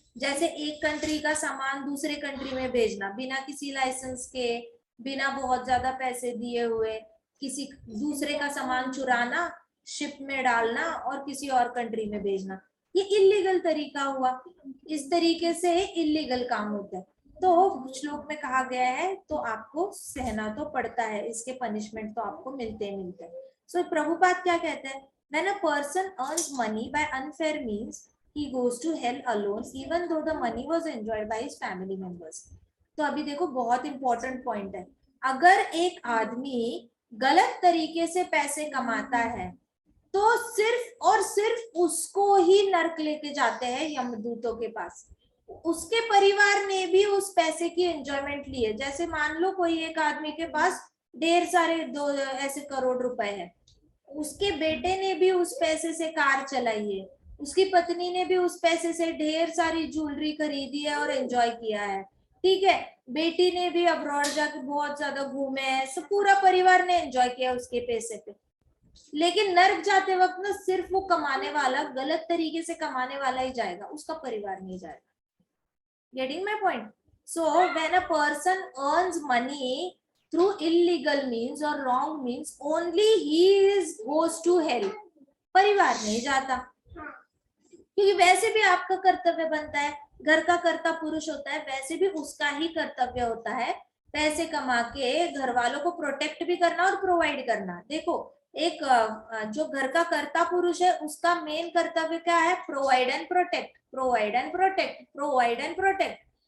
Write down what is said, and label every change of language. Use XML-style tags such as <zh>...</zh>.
<hi>जैसे एक कंट्री का सामान दूसरे कंट्री में भेजना बिना किसी लाइसेंस के, बिना बहुत ज्यादा पैसे दिए हुए, किसी दूसरे का सामान चुराना, शिप में डालना और किसी और कंट्री में भेजना, ये इलीगल तरीका हुआ। इस तरीके से इलीगल काम होता है। तो श्लोक में कहा गया है तो आपको सहना तो पड़ता है, इसके पनिशमेंट तो आपको मिलते ही मिलते हैं।</hi> <en>so</en> <hi>प्रभुपाद क्या कहते हैं,</hi> <en>When a person earns money by unfair means he goes to hell alone even though the money was enjoyed by his family members।</en> <hi>तो अभी देखो बहुत इंपॉर्टेंट पॉइंट है, अगर एक आदमी गलत तरीके से पैसे कमाता है तो सिर्फ और सिर्फ उसको ही नर्क लेके जाते हैं यमदूतों के पास। उसके परिवार ने भी उस पैसे की एंजॉयमेंट ली है। जैसे मान लो कोई एक आदमी के पास ढेर सारे दो ऐसे करोड़ रुपए है, उसके बेटे ने भी उस पैसे से कार चलाई है, उसकी पत्नी ने भी उस पैसे से ढेर सारी ज्वेलरी खरीदी है और एंजॉय किया है, ठीक है, बेटी ने भी अब्रॉड जाके बहुत ज्यादा घूमे हैं, सब पूरा परिवार ने एंजॉय किया उसके पैसे पे। लेकिन नर्क जाते वक्त ना सिर्फ वो कमाने वाला, गलत तरीके से कमाने वाला ही जाएगा, उसका परिवार नहीं जाएगा।</hi> <en>Getting my point? So when a person earns money through illegal means or wrong means, only he is goes to hell,</en> <hi>परिवार नहीं जाता। क्योंकि वैसे भी आपका कर्तव्य बनता है, घर का कर्ता पुरुष होता है, वैसे भी उसका ही कर्तव्य होता है पैसे कमा के घर वालों को प्रोटेक्ट भी करना और प्रोवाइड करना। देखो एक जो घर का कर्ता पुरुष है उसका मेन कर्तव्य क्या है,</hi> <en>provide and protect, provide and protect,</en> <hi>provide and protect.</hi>